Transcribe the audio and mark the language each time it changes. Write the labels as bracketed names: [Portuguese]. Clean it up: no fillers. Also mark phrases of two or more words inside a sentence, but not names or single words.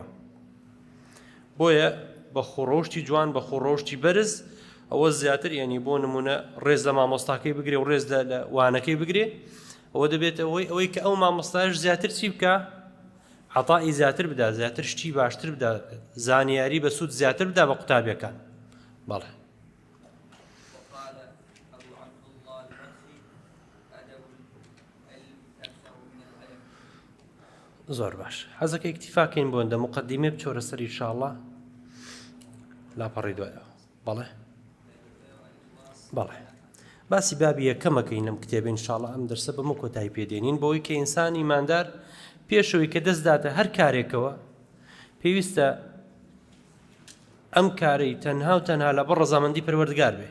[Central Kurdish] بۆیە بە خۆڕۆشتی جوان بە خۆڕۆشتی بەرز ئەوە زیاتر یعنی بۆ نمونە ڕێز لە مامۆستاکەی بگرێ و ڕێز لە وانەکەی بگرێ ئەوە دەبێت ئەوەی کە ئەو مامۆستایش زیاتر چی بکە عەتائی زیاتر بدا زیاتر شتی باشتر بدا زانیاری بە سوود زیاتر بدا بە قوتابیەکان. بەڵێ. [Arabic] وقال أبو عبد الله البخاري أدب العلم أكثر من العلم. [Central Kurdish] زۆر باش حەزەکە ئیکتیفاکەین بۆ ئەندە مقدمێ بچۆرە سەر ئینشاءڵڵا لاپەڕی دوایە. بەڵێ. بەڵێ. باسی بابی یەکەمەکەین لەم کتێبە ئینشاءڵڵا ئەم دەرسە بەمە کۆتایی پێدێنین بۆی کە ئینسان ئیماندار پێشەوەی کە دەست داتە هەر کارێکەوە پێویستە ئەم کارەی تەنها و تەنها لە بەڕ ڕەزامەندی پەروەردگار بێ.